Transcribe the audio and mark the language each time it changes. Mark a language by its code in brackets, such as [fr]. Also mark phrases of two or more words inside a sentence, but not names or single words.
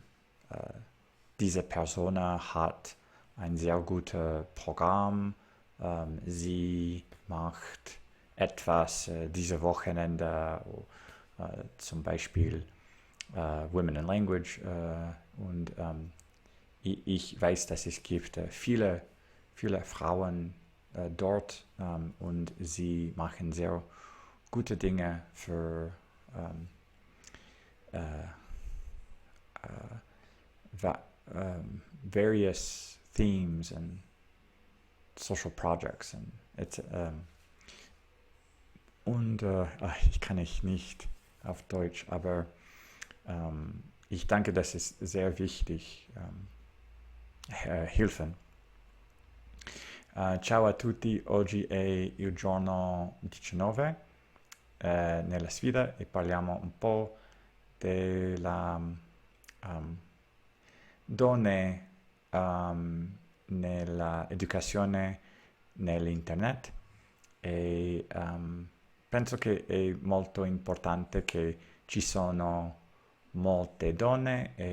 [de] diese Person hat ein sehr gutes Programm, sie macht etwas diese Wochenende, zum Beispiel Women in Language und ich weiß, dass es gibt viele Frauen dort und sie machen sehr gute Dinge für äh, [en] various themes and social projects and it's [de] und ich kann nicht auf Deutsch, aber ich denke, das ist sehr wichtig, Hilfen. [it] Ciao a tutti, oggi è il giorno 19 nella sfida e parliamo un po' della donne nell'educazione nell'internet e penso che è molto importante che ci sono molte donne